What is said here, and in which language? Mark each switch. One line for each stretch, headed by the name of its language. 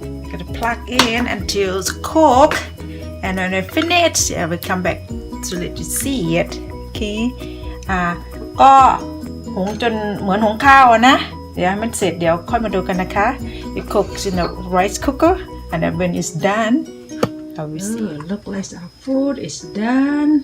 English: Gotta plug in until it's cooked, and when I finish, I will come back to let you see it. Okay.
Thai: ก็หุงจนเหมือนหุงข้าวนะเดี๋ยวให้มันเสร็จเดี๋ยวค่อยมาดูกันนะคะ
English: It cooks in a rice cooker, and then when it's done, I will see. Look like our food is done.